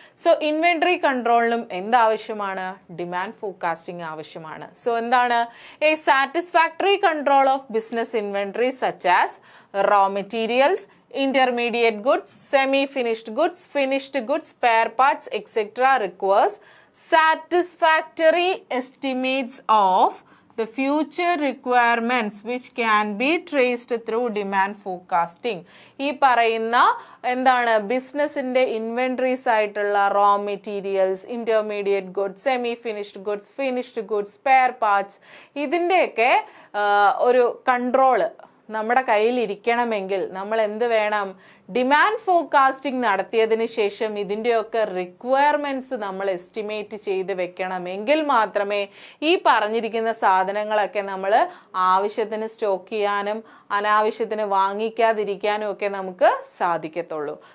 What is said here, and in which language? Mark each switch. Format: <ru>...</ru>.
<ml>So inventory കൺട്രോളിനും എന്താവശ്യമാണ്? Demand forecasting ആവശ്യമാണ്. So എന്താണ്?</ml> <en>A satisfactory control of business inventory such as raw materials, intermediate goods, semi-finished goods, finished goods, spare parts, etc. requires satisfactory estimates of the future requirements which can be traced through demand forecasting.</en> <ml>ഈ പറയുന്ന എന്താണ്? ബിസിനസിന്റെ inventories ആയിട്ടുള്ള raw materials, intermediate goods, semi finished goods, finished goods, spare parts, ഇതിൻ്റെയൊക്കെ ഒരു control നമ്മുടെ കയ്യിൽ ഇരിക്കണമെങ്കിൽ നമ്മൾ എന്ത് വേണം? ഡിമാൻഡ് ഫോർകാസ്റ്റിംഗ് നടത്തിയതിന് ശേഷം ഇതിൻ്റെയൊക്കെ റിക്വയർമെന്റ്സ് നമ്മൾ എസ്റ്റിമേറ്റ് ചെയ്ത് വെക്കണമെങ്കിൽ മാത്രമേ ഈ പറഞ്ഞിരിക്കുന്ന സാധനങ്ങളൊക്കെ നമ്മൾ ആവശ്യത്തിന് സ്റ്റോക്ക് ചെയ്യാനും അനാവശ്യത്തിന് വാങ്ങിക്കാതിരിക്കാനും ഒക്കെ നമുക്ക് സാധിക്കത്തുള്ളൂ.</ml>